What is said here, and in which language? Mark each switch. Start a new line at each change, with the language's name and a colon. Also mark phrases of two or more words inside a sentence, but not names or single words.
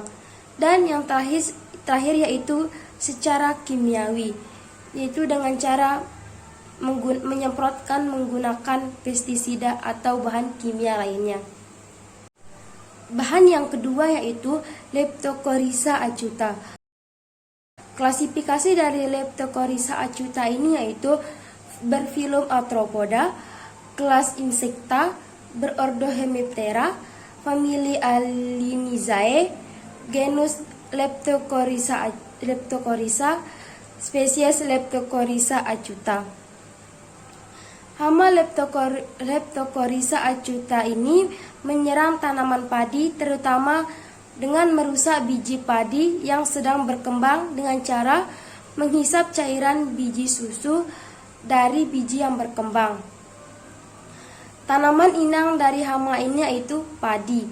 Indonesian: Dan yang terakhir yaitu secara kimiawi, yaitu dengan cara menyemprotkan menggunakan pestisida atau bahan kimia lainnya. Bahan yang kedua yaitu Leptocoryza acuta. Klasifikasi dari Leptocoryza acuta ini yaitu berfilum Arthropoda, kelas Insecta, berordo Hemiptera, famili Alimizae, genus Leptocoryza, spesies Leptocoryza acuta. Hama Leptocoryza acuta ini menyerang tanaman padi terutama dengan merusak biji padi yang sedang berkembang dengan cara menghisap cairan biji susu dari biji yang berkembang. Tanaman inang dari hama ini yaitu padi.